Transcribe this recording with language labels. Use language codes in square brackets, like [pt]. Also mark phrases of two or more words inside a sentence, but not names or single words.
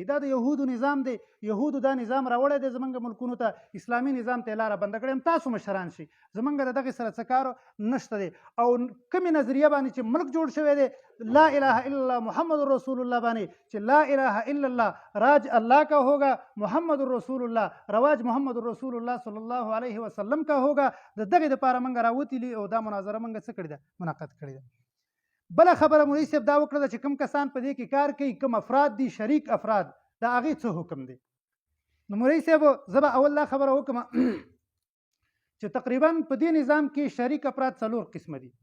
[ps] دا د یهودو نظام دی، یهودو دا نظام راوړی دی زمونږ ملکونو ته، اسلامي نظام ته یې لاره بنده کړې. تاسو مشران شئ، زمونږ د دغې سره څه کار نشته دی. او کومې نظریه باندې چې ملک جوړ شوی دی [ar] لا اله الا الله محمد رسول الله [ps] باندې، چې [ar] لا اله الا الله [ur] راج الله کا ہوگا، [ar] محمد رسول الله [ps] رواج [ar] محمد رسول الله صلی الله علیه وسلم [ur] کا ہوگا، [ps] د دغې دپاره موږ راوتلي او دا مناظره موږ څه کړې ده، منعقد کړې ده. بله خبره مولوي صاحب دا وکړه چې کوم کسان په دې کې کار کوي، کوم افراد دي شریک افراد، د هغې څه حکم دی. نو مولوي صاحب زه به اول دا خبره وکړم چې تقریبا په دې نظام کې شریک افراد 4 قسمه دي.